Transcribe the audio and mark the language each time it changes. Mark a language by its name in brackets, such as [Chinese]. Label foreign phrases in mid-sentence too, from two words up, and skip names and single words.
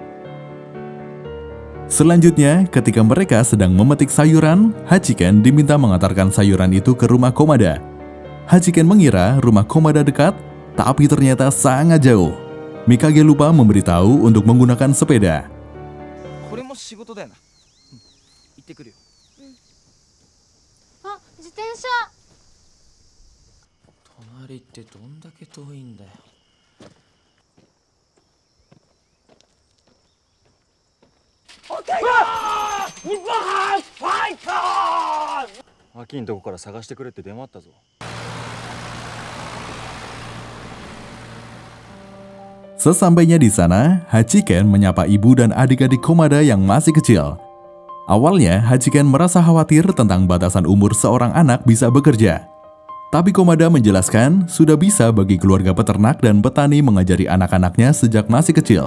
[Indonesian] Selanjutnya, ketika mereka sedang memetik sayuran, Hachiken diminta mengantarkan sayuran itu ke rumah Komada. Hachiken mengira rumah Komada dekat, tapi ternyata sangat jauh. Mikage lupa memberitahu untuk menggunakan sepeda. [Japanese] これも仕事だよな。行ってくるよ。あ、自転車。隣ってどんだけ遠いんだよ。秋んとこから探してくれって電話あったぞ。 [Indonesian] Sesampainya di sana, Hachiken menyapa ibu dan adik-adik Komada yang masih kecil. Awalnya, Hachiken merasa khawatir tentang batasan umur seorang anak bisa bekerja. Tapi Komada menjelaskan sudah bisa bagi keluarga peternak dan petani mengajari anak-anaknya sejak masih kecil.